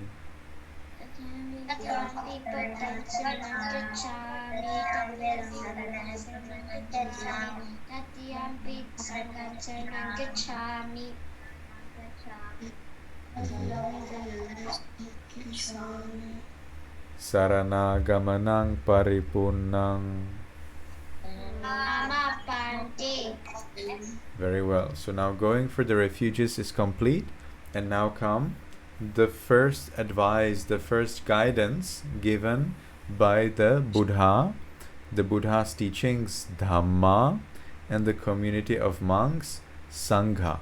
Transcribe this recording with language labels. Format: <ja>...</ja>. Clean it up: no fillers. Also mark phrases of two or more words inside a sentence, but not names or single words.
<pi>Tatiyampi Buddhaṃ saranang gacchāmi, Tatiyampi Sanghaṃ saranang gacchāmi. Saranagamanang paripunnang. Amapanti.</pi> <en>Very well. So now going for the refuges is complete. And now come the first advice, the first guidance given by the Buddha, the Buddha's teachings, Dhamma, and the community of monks, Sangha.</en>